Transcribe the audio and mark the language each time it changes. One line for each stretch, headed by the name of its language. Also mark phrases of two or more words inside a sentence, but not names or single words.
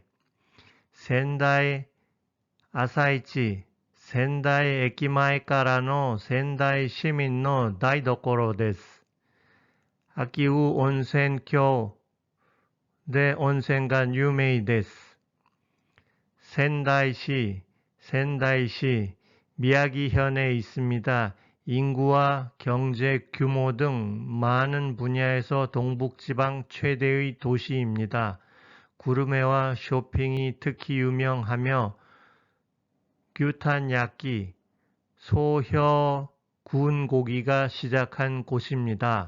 Japanese: 仙台朝市、仙台駅前からの仙台市民の台所です。秋保温泉郷で温泉が有名です。仙台市、
Korean: 宮城현에 있습니다. 인구와 경제 규모 등 많은 분야에서 동북지방 최대의 도시입니다. 구르메와 쇼핑이 특히 유명하며 규탄야끼, 소혀 구운 고기가 시작한 곳입니다.